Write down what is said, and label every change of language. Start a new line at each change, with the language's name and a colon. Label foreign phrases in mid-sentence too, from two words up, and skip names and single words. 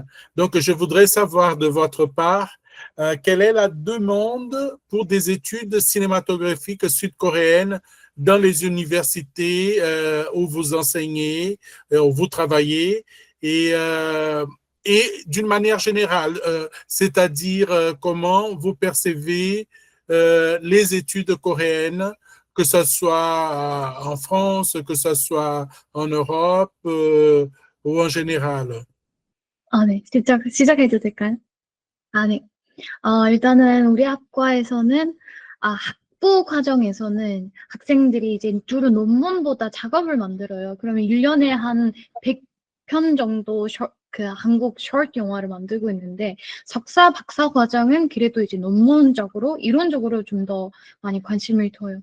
French: Donc, je voudrais savoir de votre part quelle est la demande pour des études cinématographiques sud-coréennes dans les universités où vous enseignez, où vous travaillez, et d'une manière générale, c'est-à-dire comment vous percevez les études coréennes, que ce soit en France, que ce soit en Europe ou en général.
Korean: 네. 시작해도 될까요? 네. 일단은 우리 학과에서는, 학부 과정에서는 학생들이 이제 주로 논문보다 작업을 만들어요. 그러면 1년에 한 100편 정도 한국 숏 영화를 만들고 있는데, 석사, 박사 과정은 그래도 이제 논문적으로, 이론적으로 좀 더 많이 관심을 둬요.